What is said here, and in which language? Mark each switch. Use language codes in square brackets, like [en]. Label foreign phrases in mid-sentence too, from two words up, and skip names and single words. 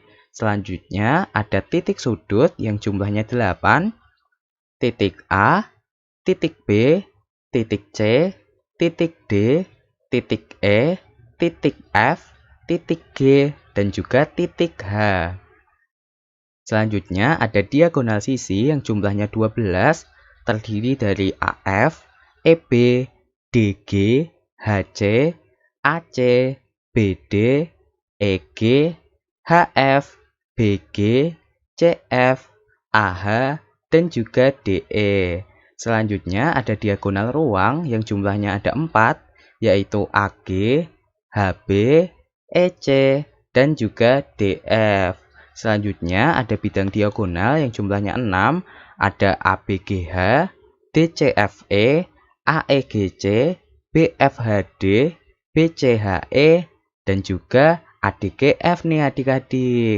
[id] Selanjutnya ada titik sudut yang jumlahnya 8, titik A, titik B, titik C, titik D, titik E, titik F, titik G, dan juga titik H. Selanjutnya ada diagonal sisi yang jumlahnya 12, terdiri dari AF, EB, DG, HC, AC, BD, EG, HF, BG, CF, AH, dan juga DE. Selanjutnya ada diagonal ruang yang jumlahnya ada 4, yaitu AG, HB, EC, dan juga DF. Selanjutnya ada bidang diagonal yang jumlahnya 6, ada ABGH, DCFE, AEGC, BFHD, BCHE, dan juga ADGF nih adik-adik.